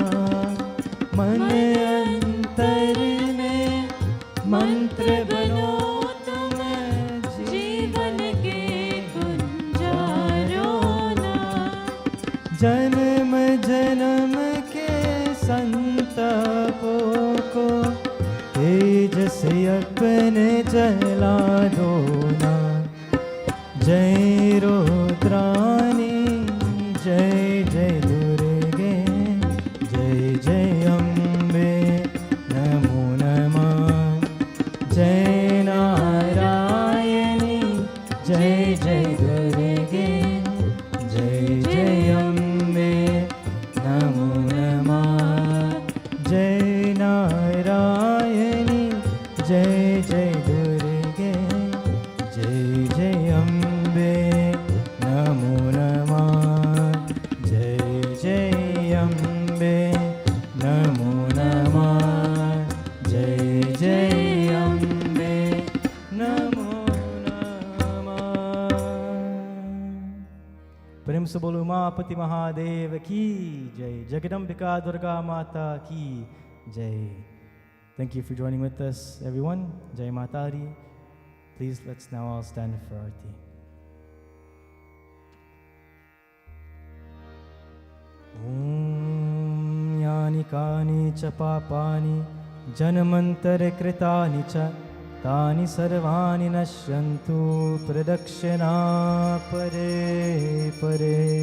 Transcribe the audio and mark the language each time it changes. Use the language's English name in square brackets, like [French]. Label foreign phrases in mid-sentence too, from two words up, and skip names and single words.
[Hindi] मन अंतर में मंत्र बनो तुम, जीवन के गुंजारो ना। जन्म जन्म के संतापों को तेज से अपने जला दो ना। जय रुद्राणी, जय जय दुर्गे, जय जय अम्बे, [Sanskrit] नमो नमः। [Hindi] जय नारायणी, जय जय दुर्गे, जय जय अम्बे, [Sanskrit] नमो नमः। [Hindi] जय नारायणी, जय जय दुर्गे, जय जय अम्बे, [Sanskrit] नमो नमः। [Hindi] जय जय अम्बे, [Sanskrit] नमो नमः। [Hindi] जय जय अम्बे, [Sanskrit] नमो नमः। [Hindi] प्रेम से बोलो उमापति महादेव की जय। जगदम्बिका दुर्गा माता की जय. [English] Thank you for joining with us, everyone. [Hindi] जय मातारी. [English] Please, let's now all stand for Aarti. [Sanskrit] ॐ यानि कानि च पापानि जन्मान्तर कृतानि च तानि सर्वाणि नश्यन्तु प्रदक्षिण परे परे.